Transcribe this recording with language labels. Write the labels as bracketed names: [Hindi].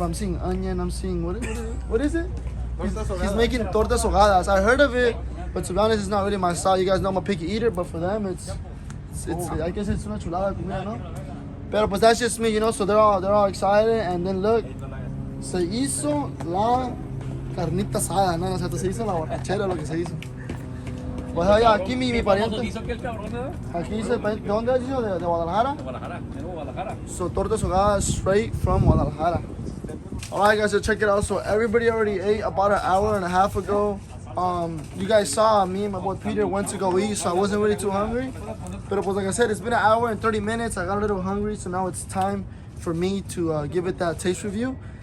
[English] I'm seeing onion, I'm seeing, what is it? He's making tortas ahogadas. I heard of it, but to be honest, it's not really my style. You guys know I'm a picky eater, but for them, it's I guess it's [Spanish] una chulada de comida, no? Pero pues [English] that's just me, you know, so they're all excited, and then look, [Spanish] Se hizo la carnita asada, no, se hizo la borrachera, lo que se hizo. Pues allá, aquí mi pariente. ¿Hizo aquí el cabrón, no? Aquí dice, ¿de dónde has dicho? ¿De Guadalajara? De Guadalajara, de Guadalajara. [English] So, tortas ahogadas straight from Guadalajara. Alright guys, so check it out. So everybody already ate about an hour and a half ago. You guys saw me and my boy Peter went to go eat, so I wasn't really too hungry. But like I said, it's been an hour and 30 minutes. I got a little hungry, so now it's time for me to give it that taste review.